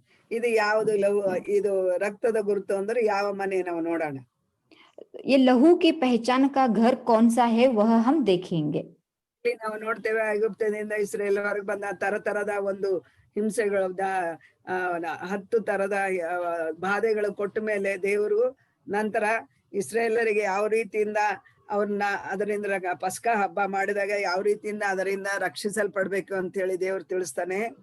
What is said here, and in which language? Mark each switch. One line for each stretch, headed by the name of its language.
Kannada: ಇದು ಯಾವುದು ಇದು ರಕ್ತದ ಗುರುತು ಅಂದ್ರೆ ಯಾವ ಮನೆ ನಾವು ನೋಡೋಣ.
Hindi: ये लहू की पहचान का घर कौन सा है वह हम देखेंगे.
Kannada: ಇಲ್ಲಿ ನಾವು ನೋಡ್ತೇವೆ ಐಗುಪ್ತದಿಂದ ಇಸ್ರೇಲ್ವರೆಗೆ ಬಂದ ತರದ ಒಂದು ಹಿಂಸೆಗಳು, 10 ತರದ ಬಾಧೆಗಳು ಕೊಟ್ಟ ಮೇಲೆ ದೇವರು ನಂತರ ಇಸ್ರೇಲರಿಗೆ ಯಾವ ರೀತಿಯಿಂದ ಅವ್ರನ್ನ ಅದರಿಂದ ಪಸ್ಕಾ ಹಬ್ಬ ಮಾಡಿದಾಗ ಯಾವ ರೀತಿಯಿಂದ ಅದರಿಂದ ರಕ್ಷಿಸಲ್ಪಡ್ಬೇಕು ಅಂತ ಹೇಳಿ ದೇವರು ತಿಳಿಸ್ತಾನೆ.